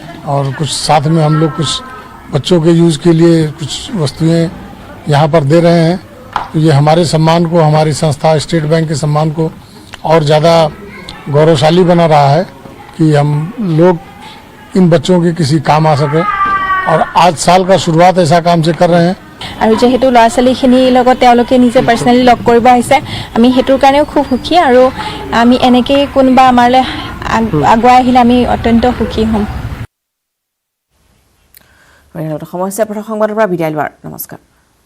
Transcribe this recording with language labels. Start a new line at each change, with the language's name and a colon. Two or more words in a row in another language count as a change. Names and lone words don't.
Hindi: और कुछ साथ में हम लोग कुछ बच्चों के यूज़ के लिए कुछ वस्तुएं यहाँ पर दे रहे हैं। तो ये हमारे सम्मान को, हमारी संस्था स्टेट बैंक के सम्मान को और ज़्यादा गौरवशाली बना रहा है कि हम लोग इन बच्चों के किसी काम आ सके। और आज साल का शुरुआत ऐसा काम से कर रहे हैं।
Assamese: আৰু যেহেতু ল'ৰা ছোৱালীখিনিৰ লগত তেওঁলোকে নিজে পাৰ্চনেলি লগ কৰিব আহিছে, আমি সেইটোৰ কাৰণেও খুব সুখী। আৰু আমি এনেকৈ কোনোবা আমালৈ আগুৱাই আহিলে আমি অত্যন্ত সুখী হ'ম। সমস্যা প্ৰথম সংবাদৰ পৰা বিদায় লোৱাৰ নমস্কাৰ।